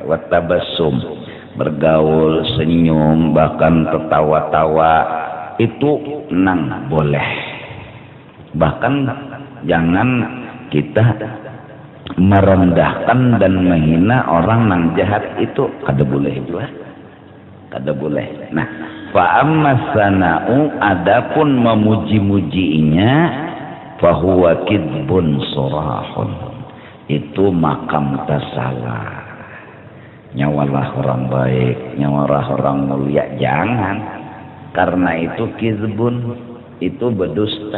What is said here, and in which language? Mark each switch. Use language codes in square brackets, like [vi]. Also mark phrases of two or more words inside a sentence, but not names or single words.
[ar] وتبسم, [bjn] bergaul, senyum, bahkan tertawa-tawa, itu nang boleh. Bahkan jangan kita merendahkan dan menghina orang nang jahat, itu kada boleh juga. Kada boleh. Nah, [ar] فأما الثناء, [bjn] adapun memuji-mujinya, [ar] فهو كذب صراح, [bjn] itu makam tasalah. Nyawalah orang baik, nyawalah orang mulia, jangan. Karena itu kizbun, itu berdusta.